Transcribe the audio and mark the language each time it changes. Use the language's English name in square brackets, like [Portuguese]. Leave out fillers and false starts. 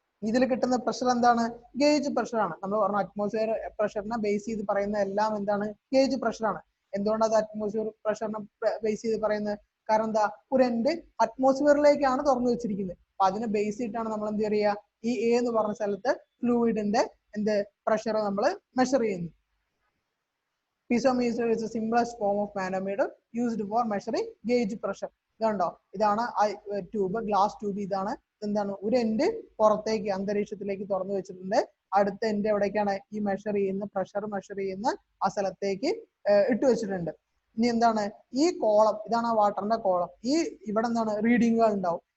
[Malayalam] ഇതിൽ കിട്ടുന്ന പ്രഷർ എന്താണ്? ഗേജ് പ്രഷർ ആണ്. നമ്മൾ പറഞ്ഞു അറ്റ്മോസ്ഫിയർ പ്രഷറിനെ ബേസ് ചെയ്ത് പറയുന്ന എല്ലാം എന്താണ്? ഗേജ് പ്രഷർ ആണ്. എന്തുകൊണ്ടാണ് അത് അറ്റ്മോസ്ഫിയർ പ്രഷറിനെ ബേസ് ചെയ്ത് പറയുന്നത്? കാരണം എന്താ? ഒരു എൻഡ് അറ്റ്മോസ്ഫിയറിലേക്കാണ് തുറന്നു വെച്ചിരിക്കുന്നത്. അപ്പൊ അതിനെ ബേസ് ചെയ്തിട്ടാണ് നമ്മൾ എന്ത് ചെയ്യുക? ഈ എ എന്ന് പറഞ്ഞ സ്ഥലത്ത് ഫ്ലൂയിഡിന്റെ എന്ത് പ്രഷർ നമ്മൾ മെഷർ ചെയ്യുന്നു. [English] Piezometer is the simplest form of manometer used for measuring gauge pressure. [Malayalam] ഇതുണ്ടോ? ഇതാണ് ട്യൂബ്, ഗ്ലാസ് ട്യൂബ്. ഇതാണ് എന്താണ്? ഒരു എൻഡ് പുറത്തേക്ക് അന്തരീക്ഷത്തിലേക്ക് തുറന്നു വെച്ചിട്ടുണ്ട്. അടുത്ത എൻഡ് എവിടേക്കാണ്? ഈ മെഷർ ചെയ്യുന്ന പ്രഷർ മെഷർ ചെയ്യുന്ന ആ സ്ഥലത്തേക്ക് ഇട്ട് വെച്ചിട്ടുണ്ട്. ഇനി എന്താണ്? ഈ കോളം, ഇതാണ് ആ വാട്ടറിന്റെ കോളം. ഇവിടെ എന്താണ്? റീഡിങ്ങുകൾ ഉണ്ടാവും.